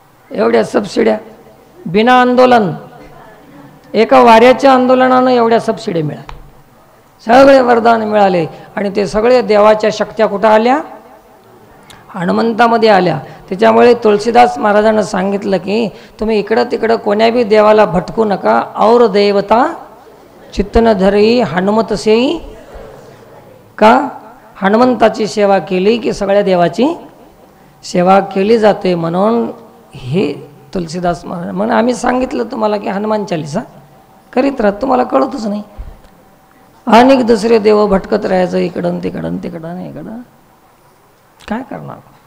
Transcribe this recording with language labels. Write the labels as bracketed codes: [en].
[mr] एवढ्या सबसिड्या बिना आंदोलन, एका वाऱ्याच्या आंदोलनानं एवढ्या सबसिड्या मिळाल्या, सगळे वरदान मिळाले. आणि ते सगळे देवाच्या शक्त्या कुठं आल्या? हनुमंतामध्ये आल्या. त्याच्यामुळे तुळशीदास महाराजांना सांगितलं की तुम्ही इकडं तिकडं कोण्या बी देवाला भटकू नका. [awa] और देवता चित्तन धरी हनुमत सेई. [mr] का? हनुमंताची सेवा केली की सगळ्या देवाची सेवा केली जाते. म्हणून हे तुलसीदास महाराज म्हणून आम्ही सांगितलं तुम्हाला की हनुमान चालीसा करीत राहत, तुम्हाला कळतच नाही. अनेक दुसरे देव भटकत राहायचं इकडं तिकडं तिकडं इकडं, काय करणार?